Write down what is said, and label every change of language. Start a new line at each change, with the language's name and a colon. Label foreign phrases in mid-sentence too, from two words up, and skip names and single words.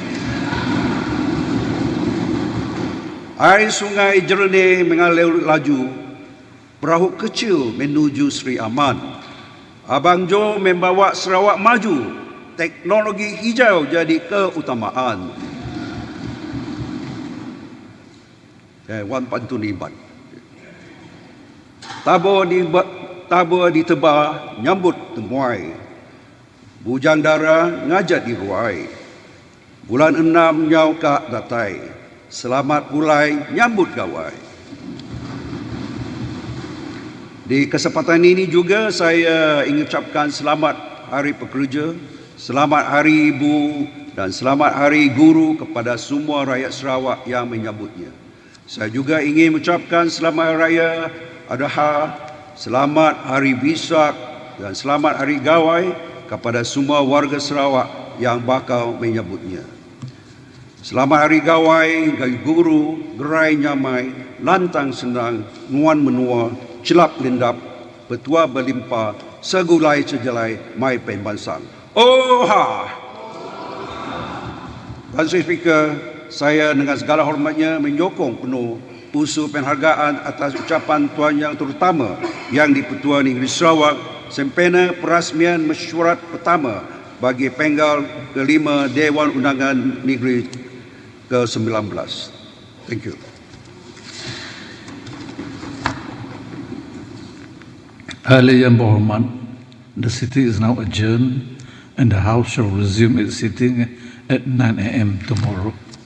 Malay: Air sungai jernih mengalir laju, perahu kecil menuju Sri Aman. Abang Jo membawa Sarawak maju, teknologi hijau jadi keutamaan. Wan pantun iban.
Iban: Tabur ditebah, nyambut temuai. Bujang dara ngajak diruai. Bulan 6 nyau kak datai. Selamat mulai nyambut gawai.
Malay: Di kesempatan ini juga saya ingin ucapkan selamat Hari Pekerja, selamat Hari Ibu dan selamat Hari Guru kepada semua rakyat Sarawak yang menyambutnya. Saya juga ingin mengucapkan selamat Hari Raya Adha, selamat Hari Bisak dan selamat Hari Gawai kepada semua warga Sarawak yang bakal menyambutnya.
Iban: Selamat Hari Gawai, Hari Guru, gerai nyamai, lantang senang, nuan menua, celap lindap, petua berlimpah, segulai sejelai, mai penbansang. Oha!
Malay: Tuan Sri Speaker, saya dengan segala hormatnya menyokong penuh usul penghargaan atas ucapan Tuan Yang Terutama yang di-Pertua Negeri Sarawak sempena perasmian Mesyuarat Pertama Bagi Penggal Kelima Dewan Undangan Negeri ke-19.
English: Thank you.
Malay: Ahli yang berhormat,
English: the sitting is now adjourned and the House shall resume its sitting at 9 a.m. tomorrow.